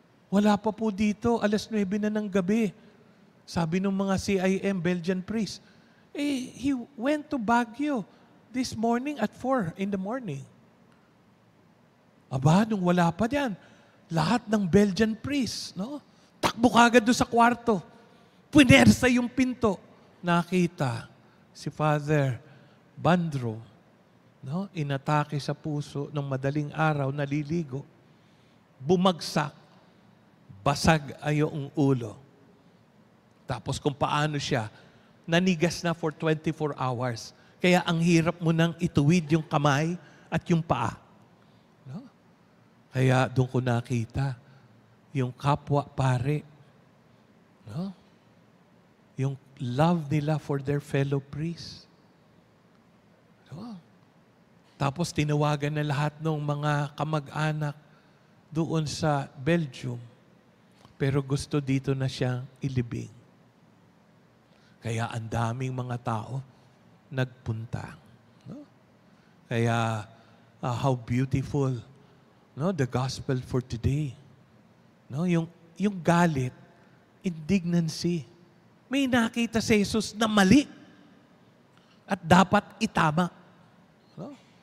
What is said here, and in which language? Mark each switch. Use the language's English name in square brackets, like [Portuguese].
[Filipino] Wala pa po dito, 9:00 na ng gabi. Sabi ng mga [English] CIM, Belgian priest, he went to Baguio this morning at 4 in the morning. [Filipino] Aba, nung wala pa diyan, lahat ng Belgian priest, no? Takbo kagad doon sa kwarto. Punersa yung pinto. Nakita si Father Bandro, no? Inatake sa puso ng madaling araw, naliligo. Bumagsak. Basag ay yung ulo. Tapos kung paano siya, nanigas na [English] for 24 hours. [Filipino] Kaya ang hirap mo nang ituwid yung kamay at yung paa. No? Kaya doon ko nakita yung kapwa pare. No? Yung [English] love nila for their fellow priests. [Filipino] No? Tapos tinawagan na lahat ng mga kamag-anak doon sa Belgium. Pero gusto dito na siyang ilibing. Kaya ang daming mga tao nagpunta. No? Kaya [English] how beautiful, no, the gospel for today. [Filipino] No, yung galit, indignancy. May nakita si Jesus na mali at dapat itama. No?